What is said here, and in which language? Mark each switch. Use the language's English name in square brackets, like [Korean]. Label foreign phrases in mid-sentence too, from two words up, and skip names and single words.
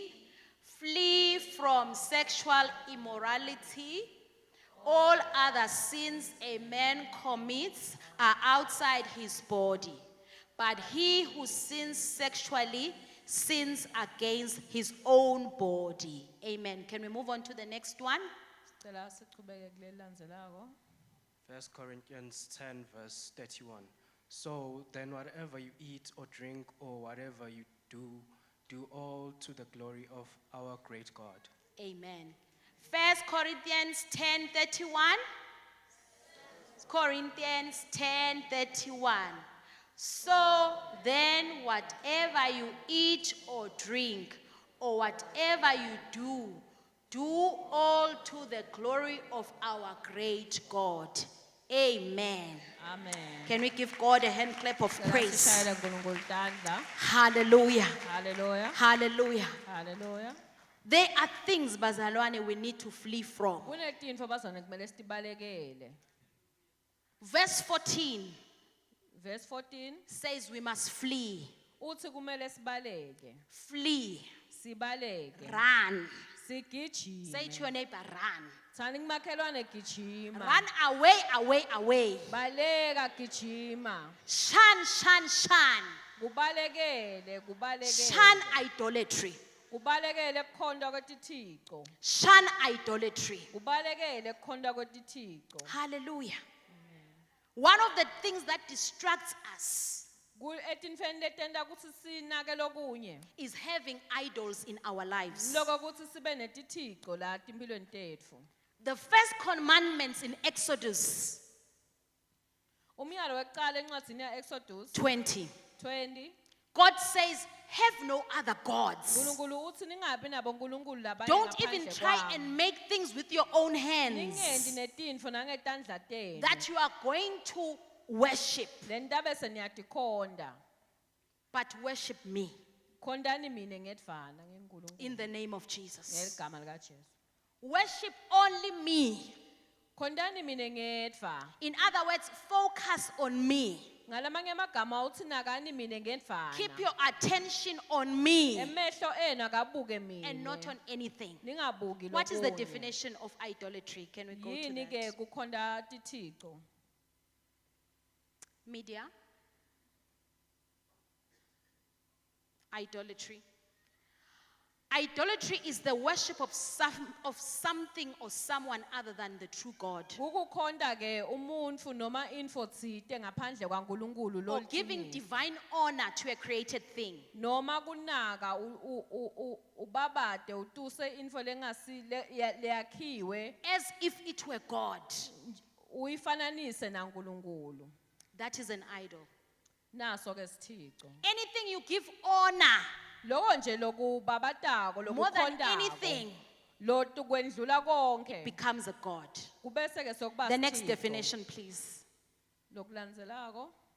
[English] Flee from sexual immorality. All other sins a man commits are outside his body, but he who sins sexually sins against his own body. Amen. Can we move on to the next one? [Swati] Sicela sichubeke kuleli landzelako. [English] 1 Corinthians 10 verse 31. So then whatever you eat or drink or whatever you do all to the glory of our great God. Amen. 1 Corinthians 10:31. Corinthians 10:31. So then whatever you eat or drink or whatever you do all to the glory of our great God. Amen. Amen. Can we give God a hand clap of [Swati] Sicela [English] praise? [Swati] sishayele uNkulunkulu tandla. [English] Hallelujah. Hallelujah. Hallelujah. Hallelujah. There are things, bazalwane, we need to flee from. [Swati] Kunetintfo bazane kumele sitibalekele. [English] Verse 14 Verse 14 says we must flee. [Swati] uthi kumele sibaleke. [English] Flee. [Swati] Sibaleke. [English] Run. [Swati] Sigijime. [English] Say to your neighbor, run. [Swati] Thani kumakhelwane gijima. [English] Run away, away, away. [Swati] Baleka gijima. [English] Shun, shun, shun. [Swati] Kubalekele, kubalekele. [English] Shun idolatry. [Swati] Kubalekele kukhonda kwetithixo. [English] Shun idolatry. [Swati] Kubalekele kukhonda kwetithixo. [English] Hallelujah. One of the things that distracts us [Swati] Etintfweni letenta kutsi sinake lokunye. [English] is having idols in our lives. [Swati] Loko kutsi sibe netithixo la timphilweni tetfu. [English] The first commandments in Exodus [Swati] Umyalo wekucala encwadzini ya Exodus [English] 20, [Swati] 20 [English] God says, have no other gods. [Swati] uNkulunkulu uthi ningabi nabo uNkulunkulu labanye [English] Don't even [Swati] ngaphandle [English] try [Swati] kwami. [English] and make things with your own [Swati] Ningendi [English] hands [Swati] netintfo nangetandla tenu. [English] that you are going to worship, [Swati] Lenta bese niyatikhonda. [English] but worship me [Swati] Khondani mina ngedvana ngeNkulunkulu. [English] in the name of Jesus. [Swati] Ngeligama lika Jesu. [English] Worship only me. [Swati] Khondani mina ngedva. [English] In other words, focus on me. [Swati] Ngalamanye amagama uthi nakani mina ngedvana. [English] Keep your attention on me [Swati] Emehlo enu akabuke mina. [English] and not on anything. [Swati] Ningabuki [English] What is the [Swati] lokunye. [English] definition of idolatry? Can we go to [Swati] Yini ke [English] that? [Swati] kukhonda tithixo? [English] Media. Idolatry. Idolatry is the worship of something or someone other than the true God. [Swati] Ukukhonda ke umuntu noma info tsite ngaphandle kwaNkulunkulu [English] Or giving [Swati] loliciniso. [English] divine honor to a created thing. [Swati] Noma kunaka ubabade utuse info lengasi leyakhiwe [English] As if it were God. [Swati] uyifananise naNkulunkulu. [English] That is an idol. [Swati] Naso ke sithixo. [English] Anything you give honor [Swati] Loko nje lokubabatako [English] more than [Swati] lokukhondako. [English] anything [Swati] Lotu kwendlula konke. [English] becomes a God. [Swati] Kubese ke sokuba [English] The next [Swati] sithixo. [English] definition, please. [Swati] Lokulandzelako.